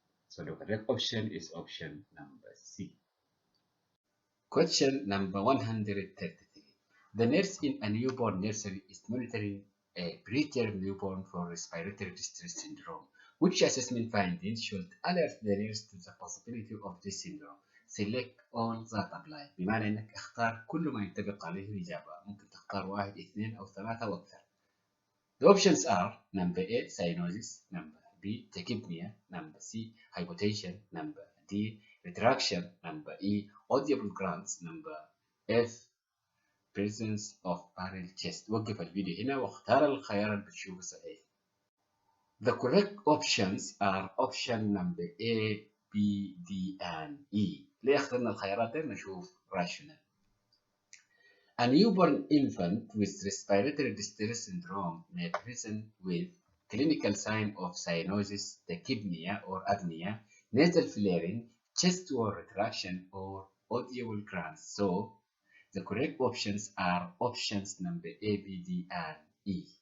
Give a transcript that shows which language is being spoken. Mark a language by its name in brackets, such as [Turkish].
[English] So the correct option is option number C. Question number 133. The nurse in a newborn nursery is monitoring a preterm newborn for respiratory distress syndrome. Which assessment findings should alert the nurse to the possibility of this syndrome? Select all that apply. [Arabic] بمعنى انك اختار كل ما ينطبق عليه الإجابة. ممكن تختار 1 2 أو 3 وأكثر. [English] The options are number A, cyanosis, number B, tachypnea, number C, hypotension, number D, retraction, number E, audible grunts, number F, presence of barrel chest. [Arabic] وقف الفيديو هنا واختار الخيار اللي بتشوفه صحيح. [English] The correct options are option number A, B, D, and E. [Arabic] ليه اخترنا الخيارات دي؟ نشوف rational. [English] A newborn infant with respiratory distress syndrome may present with clinical sign of cyanosis, tachypnea or apnea, nasal flaring, chest wall retraction, or audible grunts. So, the correct options are options number A, B, D, and E.